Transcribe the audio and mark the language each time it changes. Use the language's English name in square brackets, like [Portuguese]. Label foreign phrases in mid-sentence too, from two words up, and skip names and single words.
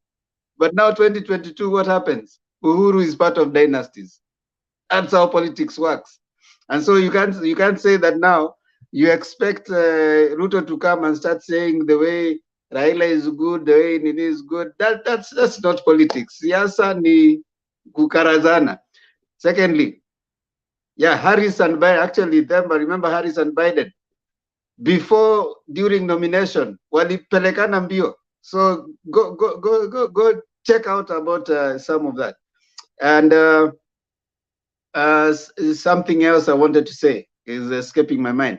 [English] But now 2022, what happens? Uhuru is part of dynasties. That's how politics works. And so you can't say that now you expect Ruto to come and start saying the way Raila is good, the way Nini is good. That's not politics. [Swahili] Siasa ni kukarazana. [English] Secondly, yeah, Harris and Biden, actually, remember Harris and Biden, during nomination, [Swahili] walipelekana mbio. [English] So go check out about some of that. And something else I wanted to say is escaping my mind.